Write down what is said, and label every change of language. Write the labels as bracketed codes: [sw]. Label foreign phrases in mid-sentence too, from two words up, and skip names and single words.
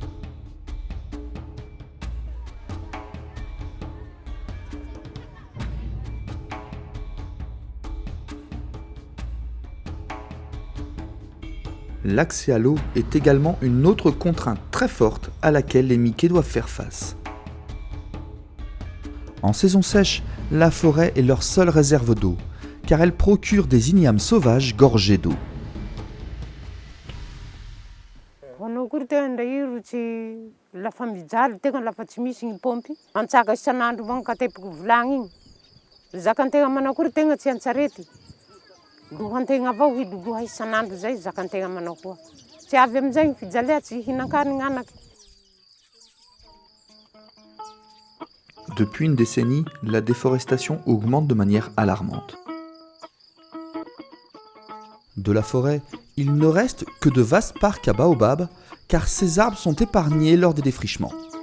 [fr] L'accès à l'eau est également une autre contrainte très forte à laquelle les Miké doivent faire face. En saison sèche, la forêt est leur seule réserve d'eau, car elle procure des ignames sauvages gorgés d'eau. [mg] Anao kory tegna ndray iro tsy lafa mijaly tegna lafa tsy misy ny pompy antsaka isan'andro avao katepiko vilagny igny. Zakan-tegna manao kory tegna tsy antsarety. Lohan-tegna avao hiloloha isan'andro zay zakan-tegna manao koa. Tsy avy amin'izay ny fijalia tsy hihinan-kanina anaky. [fr] Depuis une décennie, la déforestation augmente de manière alarmante. De la forêt, il ne reste que de vastes parcs à baobab, car ces arbres sont épargnés lors des défrichements.